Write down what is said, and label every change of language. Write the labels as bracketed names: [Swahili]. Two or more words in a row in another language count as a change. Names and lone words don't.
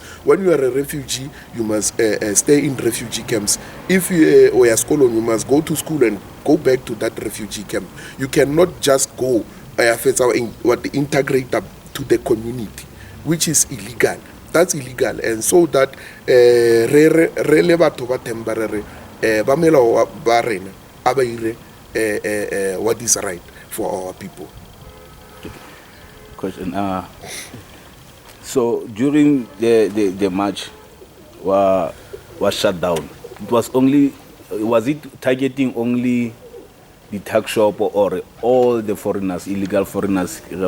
[English] When you are a refugee, you must stay in refugee camps. If you are a scholar, you must go to school and go back to that refugee camp. You cannot just go integrate up to the community, which is illegal. That's illegal, and so that [Tswana] re le batho ba temporary ba melao ba rena a ba ire [English] what is right for our people. Question. So during the march was shut down. Was it targeting only the tax shop or all the foreigners, illegal foreigners?